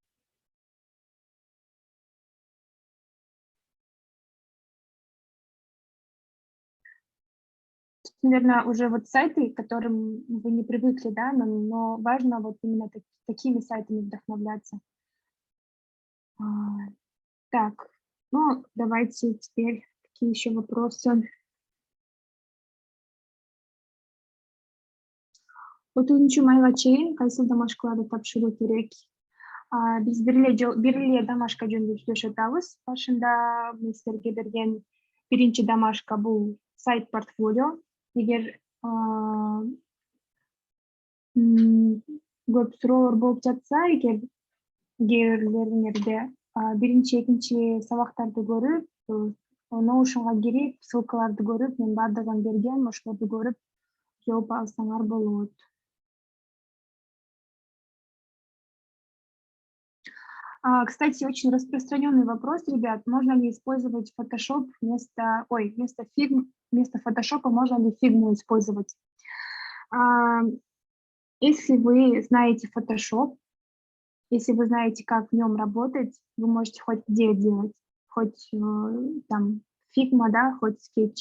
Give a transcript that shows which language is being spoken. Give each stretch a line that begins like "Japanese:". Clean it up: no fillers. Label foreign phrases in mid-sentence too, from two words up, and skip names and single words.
Russian: Наверное, уже вот сайты, к которым вы не привыкли, да, но важно вот именно такими сайтами вдохновляться. Так, ну, давайте теперь какие еще вопросы.
Kyrgyz: Өтүүнчү майга чейин кайсы домашкаларды тапшыруу керек? Биз бир эле домашка жөнүндө сүйлөшүп атабыз. Башында мен силерге берген биринчи домашка бул сайт портфолио. Эгер көп суроолор болуп жатса, кээ бирлеринерде биринчи, экинчи сабактарды көрүп, Notion'га кирип, ссылкаларды көрүп, мен баардыгын бергем, ошолорду көрүп жооп алсаңар болот.
Russian: Кстати, очень распространенный вопрос, ребят, можно ли использовать Photoshop вместо Photoshop, можно ли фигму использовать? Если вы знаете Photoshop, если вы знаете, как в нем работать, вы можете хоть где делать, хоть там Figma, да, хоть Sketch.